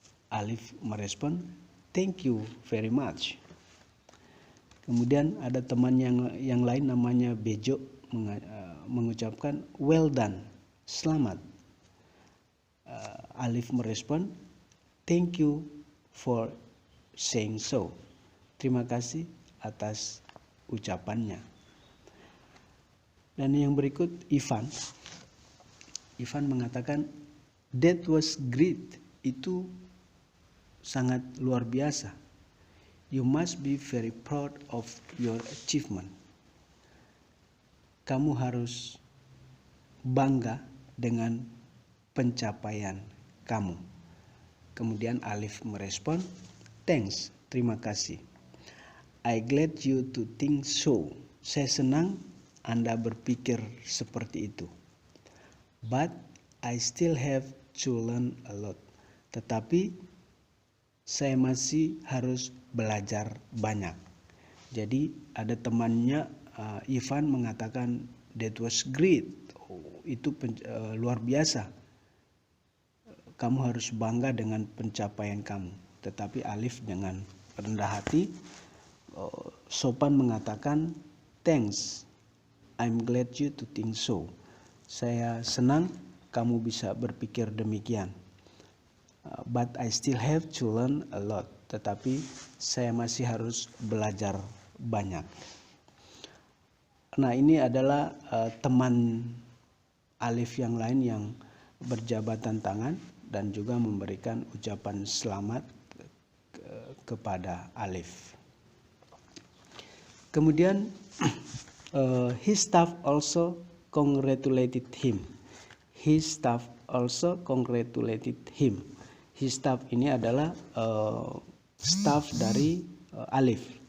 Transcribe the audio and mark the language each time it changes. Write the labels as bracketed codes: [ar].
[id] Alif merespon, [en] thank you very much. [id] Kemudian ada teman yang lain namanya Bejo mengucapkan [en] well done, [id] selamat. [en] Alif merespon, thank you for saying so. [id] Terima kasih atas ucapannya. Dan yang berikut Ivan mengatakan [en] that was great. [id] Itu sangat luar biasa. [en] You must be very proud of your achievement. [id] Kamu harus bangga dengan pencapaian kamu. Kemudian Alif merespon, [en] thanks, [id] terima kasih. [en] I glad you to think so. [id] Saya senang Anda berpikir seperti itu. [en] But I still have to learn a lot. [id] Tetapi saya masih harus belajar banyak. Jadi ada temannya Ivan mengatakan [en] that was great. [id] Itu luar biasa. Kamu harus bangga dengan pencapaian kamu. Tetapi Alif dengan rendah hati sopan mengatakan [en] thanks. I'm glad you to think so. [id] Saya senang kamu bisa berpikir demikian. [en] But I still have to learn a lot. [id] Tetapi saya masih harus belajar banyak. Nah, ini adalah teman Alif yang lain yang berjabatan tangan dan juga memberikan ucapan selamat kepada Alif. Kemudian [en] his staff also congratulated him. His staff also congratulated him. His staff [id] ini adalah staff dari Alif.